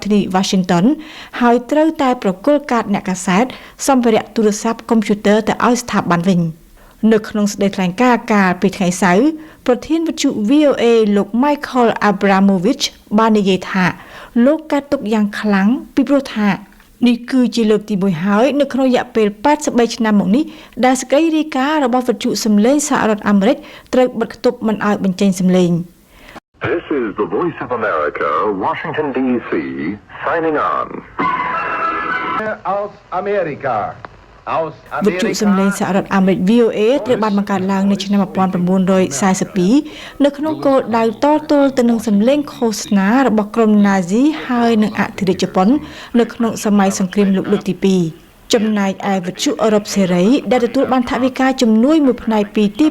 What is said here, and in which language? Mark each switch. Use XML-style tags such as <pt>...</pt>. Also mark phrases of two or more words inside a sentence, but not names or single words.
<km>ធានី Washington ហើយត្រូវតែប្រគល់កាតអ្នកកាសែតសម្ភារៈទូរស័ព្ទកុំព្យូទ័រទៅឲ្យស្ថាប័នវិញនៅក្នុងសេចក្តីថ្លែងការណ៍កាលពីថ្ងៃសៅរ៍ប្រធានវិទ្យុ VOA លោក Michael Abramovich បាននិយាយថាលោកកាត់ទុកយ៉ាងខ្លាំងពីព្រោះថានេះគឺជាលើកទី1ហើយនៅក្នុងរយៈពេល83ឆ្នាំមកនេះដែលសេចក្តីរាយការណ៍របស់វិទ្យុសំឡេងសហរដ្ឋអាមេរិកត្រូវបិទគប់មិនឲ្យបញ្ចេញសំឡេង</km> <en>This is the Voice of America, Washington DC, signing on.</en> <de>Aus Amerika.</de> <km>វិទ្យុសំឡេងសហរដ្ឋអាមេរិក VOA ត្រូវបានបង្កើតឡើងនៅឆ្នាំ1942នៅក្នុងគោលដៅតទល់ទៅនឹងសំឡេងឃោសនារបស់ក្រុមណាស៊ីហើយនិងអធិរា ជជប៉ុននៅក្នុងសម័យសង្គ្រាមលោកលើកទី2ចំណែកឯវិទ្យុអឺរ៉ុបសេរីដែលទទួលបានថវិកាជំនួយមួយផ្នែកពីទី</km>